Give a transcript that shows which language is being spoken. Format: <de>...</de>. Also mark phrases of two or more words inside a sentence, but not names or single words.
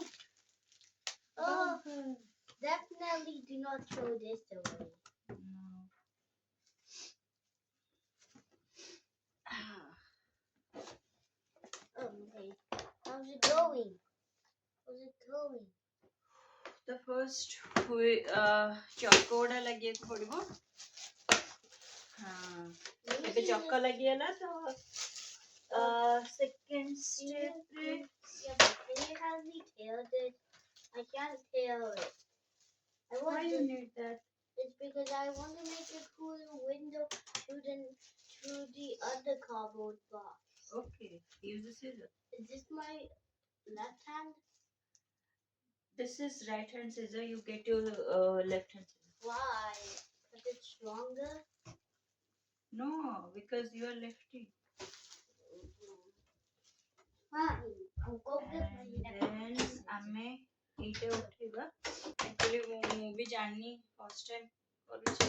<en>Oh, definitely do not throw this away. No. Okay. How's it going? How's it going? The first</en> <or>ଚକ ଗୁଡା ଲଗେଇବାକୁ ପଡିବ। ଏବେ ଚକ ଲାଗିଗଲା ତ</or> <en>second step</en> <or>ରେ</or> <en>Yeah, but can you have me tail this? I can't tail it. why you need that? It's because I want to make a cool window through the other cardboard box. Okay, use the scissors. Is this my left hand? This is right hand scissor. You get your left hand scissor. Why? Because it's stronger? No, because you are lefty. Fine. I'll go with my left And then</en> <or>ଆମେ ଏଇଟା ଉଠେଇବା। Actually ମୁଁ ବି ଜାଣିନି</or> <en>first time</en> <or>କରୁଛି।</or>